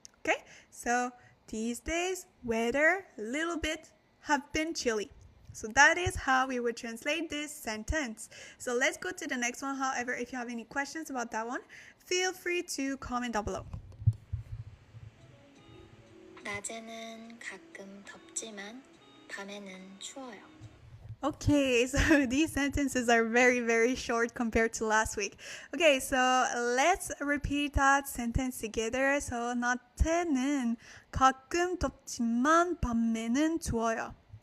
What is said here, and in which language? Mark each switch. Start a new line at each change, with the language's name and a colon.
English: Okay, so these days, weather, a little bit, have been chilly. So that is how we would translate this sentence. So let's go to the next one. However, if you have any questions about that one, feel free to comment down below.
Korean: 낮에는 가끔 덥지만 밤에는 추워요.
English: Okay, so these sentences are very, very short compared to last week. Okay, so let's repeat that sentence together.
Korean: So 낮에는 가끔 덥지만 밤에는 추워요.